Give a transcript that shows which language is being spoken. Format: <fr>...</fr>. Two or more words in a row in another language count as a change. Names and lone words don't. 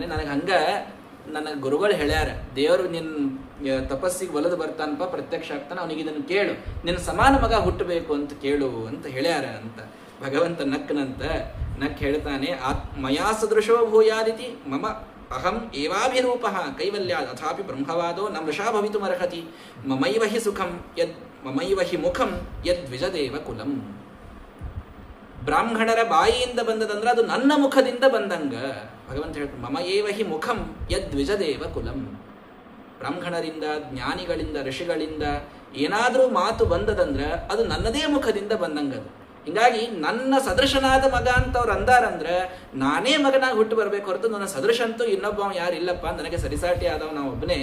<kn>ನನಗೆ ಗುರುಗಳು ಹೇಳ್ಯಾರ, ದೇವರು ನಿನ್ನ ತಪಸ್ಸಿಗೆ ಒಲದು ಬರ್ತಾನಪ್ಪ, ಪ್ರತ್ಯಕ್ಷ ಆಗ್ತಾನೆ, ಅವನಿಗೆ ಇದನ್ನು ಕೇಳು, ನಿನ್ನ ಸಮಾನ ಮಗ ಹುಟ್ಟಬೇಕು ಅಂತ ಕೇಳು ಅಂತ ಹೇಳ್ಯಾರ ಅಂತ. ಭಗವಂತ ನಕ್ ಹೇಳ್ತಾನೆ,</kn> <sa>ಮಯಾ ಸದೃಶೋ ಭೂಯಾದಿತಿ ಮಮ ಅಹಂ ಏವಾಭಿರೂಪ ಕೈವಲ್ಯ ಅಥಾಪಿ ಬ್ರಹ್ಮವಾದೋ ನ ವೃಷಾ ಭವಿತುಮರ್ಹತಿ ಮಮೈವ ಹಿ ಸುಖಂ ಮಮೈವ ಹಿ ಮುಖಂ ಯದ್ವಿಜದೇವ ಕುಲಂ.</sa> <kn>ಬ್ರಾಹ್ಮಣರ ಬಾಯಿಯಿಂದ ಬಂದದಂದ್ರೆ ಅದು ನನ್ನ ಮುಖದಿಂದ ಬಂದಂಗ. ಭಗವಂತ ಹೇಳ್ತಾನೆ,</kn> <sa>ಮಮ ಏವ ಹಿ ಮುಖಂ ಯದ್ವಿಜದೇವ ಕುಲಂ.</sa> <kn>ಬ್ರಾಹ್ಮಣರಿಂದ, ಜ್ಞಾನಿಗಳಿಂದ, ಋಷಿಗಳಿಂದ ಏನಾದರೂ ಮಾತು ಬಂದದಂದ್ರೆ ಅದು ನನ್ನದೇ ಮುಖದಿಂದ ಬಂದಂಗದು. ಹೀಗಾಗಿ ನನ್ನ ಸದೃಶನಾದ ಮಗ ಅಂತ ಅವ್ರು ಅಂದಾರಂದ್ರೆ ನಾನೇ ಮಗನಾಗಿ ಹುಟ್ಟು ಬರಬೇಕು ಹೊರತು ನನ್ನ ಸದೃಶ ಅಂತೂ ಇನ್ನೊಬ್ಬ ಯಾರಿಲ್ಲಪ್ಪ, ನನಗೆ ಸರಿಸಾಟಿ ಆದವ್ ನಾವು ಒಬ್ಬನೇ.</kn>